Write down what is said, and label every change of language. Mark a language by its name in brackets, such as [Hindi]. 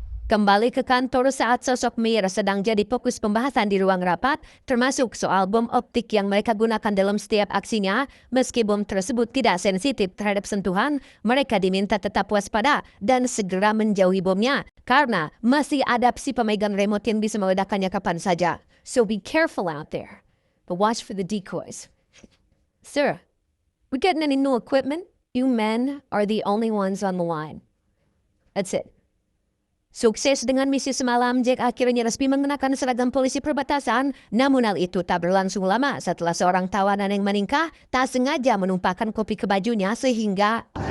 [Indonesian] kembali ke kantor saat sosok Mayer sedang jadi fokus pembahasan di ruang rapat, termasuk soal bom optik yang mereka gunakan dalam setiap aksinya. Meski bom tersebut tidak sensitif terhadap sentuhan, mereka diminta tetap waspada dan segera menjauhi bomnya, karena masih ada si pemegang remote yang bisa meledakkannya kapan saja. [English] So be careful out there, but watch for the decoys. Sir, we getting any new equipment? You men are the only ones on the line. That's it. [Indonesian] Sukses dengan misi semalam, Jack akhirnya resmi mengenakan seragam polisi perbatasan. Namun hal itu tak berlangsung lama setelah seorang tawanan yang meningkah tak sengaja menumpahkan kopi ke bajunya sehingga...